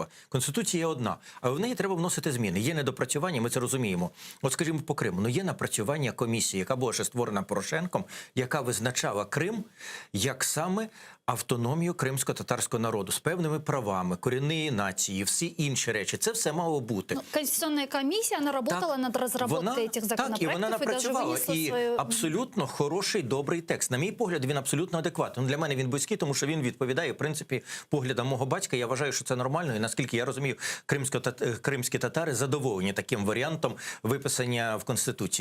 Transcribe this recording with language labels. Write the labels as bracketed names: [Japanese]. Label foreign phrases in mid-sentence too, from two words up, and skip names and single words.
[Ukrainian] Конституція є одна, але в неї треба вносити зміни. Є недопрацювання, ми це розуміємо. От, скажімо, по Криму. Є напрацювання комісії, яка була ще створена Порошенком, яка визначала Крим як саме автономію кримсько-татарського народу з певними правами, корінної нації, всі інші речі. Це все мало бути. Ну, [Russian] Конституционная комиссия, она работала над разработкой этих законопроектов. [Ukrainian] Так, і вона напрацювала. І абсолютно хороший, добрий текст. На мій погляд, він абсолютно адекватний. Для мене він близький, тому що він відповідає, в принципі, поглядам мого батька. Я вважаю, що це нормально. І наскільки я розумію, кримські татари задоволені таким варіантом виписання в Конституції.